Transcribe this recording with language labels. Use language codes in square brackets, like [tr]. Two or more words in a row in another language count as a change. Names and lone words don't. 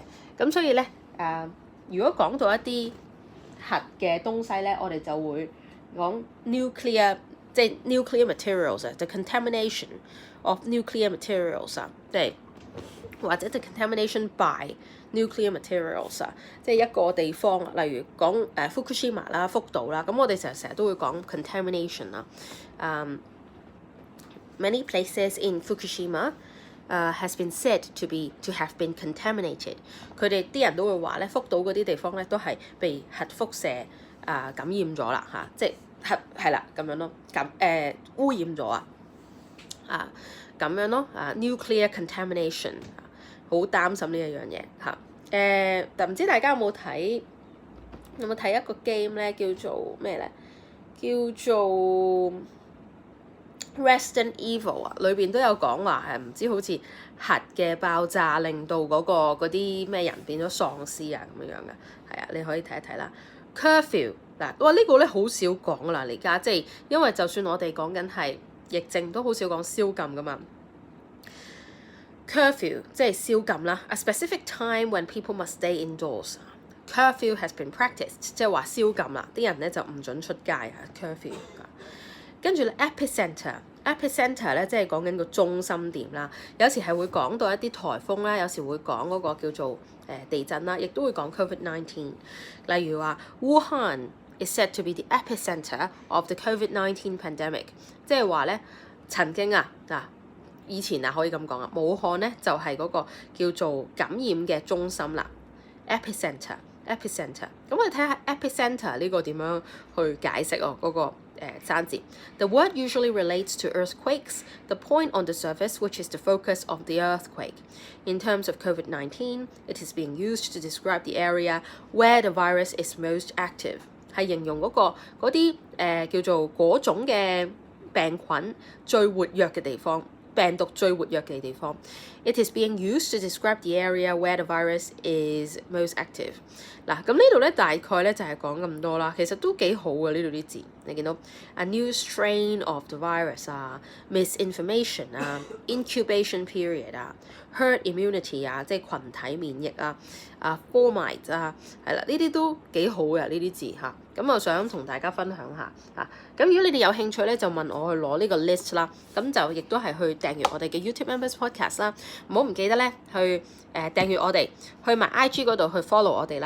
[yue] 咁所以咧如果講到一啲核嘅東西咧，我哋就會講 nuclear， 即係 [en] nuclear materials， the contamination of nuclear materials， [yue] 即係或者 [en] the contamination by nuclear materials [yue] 啊，即係一個地方，例如講Fukushima 啦，福島啦，咁我哋成日都會講 contamination 啦。 [en] Many places in Fukushima has been said to have been contaminated。 [yue] 佢哋啲人都會話咧，福島嗰啲地方咧都係被核輻射感染咗啦嚇，即係係啦咁樣咯，污染咗咁樣咯 [en] nuclear contamination， [yue] 好擔心呢一樣嘢嚇。但唔知大家有冇睇一個 game 咧，叫做咩咧？叫做 Resident Evil 啊，裏邊都有講話係唔知好似核嘅爆炸令到嗰啲咩人變咗喪屍啊咁樣嘅，係啊，你可以睇一睇啦。Curfew 嗱，哇呢個咧好少講啦，而家即係因為就算我哋講緊係疫症，都好少講宵禁噶嘛。Curfew 即係宵禁啦 ， [en] a specific time when people must stay indoors。 Curfew has been practiced， [yue] 即係話宵禁啦，啲人咧就唔準出街啊。Curfew 跟住咧 epicenter 咧即係講緊個中心點啦，有時係會講到一啲颱風啦，有時會講嗰個叫做地震啦，亦都會講 COVID-19。例如話 [en] Wuhan is said to be the epicenter of the COVID-19 pandemic， [yue] 即係話咧曾經以前可以咁講啊，武漢咧就係嗰個叫做感染嘅中心啦 ，epicenter。咁我哋睇下 [en] epicenter [yue] 呢個點樣去解釋嗰個生字。 [en] The word usually relates to earthquakes, the point on the surface which is the focus of the earthquake. In terms of COVID-19, it is being used to describe the area where the virus is most active， [yue] 係形容嗰啲叫做嗰種嘅病菌最活躍嘅地方。病毒最活躍嘅地方。 [en] It is being used to describe the area where the virus is most active。 [yue] 嗱，咁呢度咧大概咧就係講咁多啦，其實都幾好嘅呢度啲字，你見到 [en] a new strain of the virus misinformation incubation period herd immunity [yue] 即係群體免疫formate 係啦，呢啲都幾好嘅呢啲字嚇。咁我想同大家分享下嚇。咁如果你哋有興趣咧，就問我去攞呢個 list 啦。咁就亦都係去訂閱我哋嘅 YouTube Members Podcast 啦。唔記得咧去訂閱我哋，去埋 IG 嗰度去 follow 我哋啦。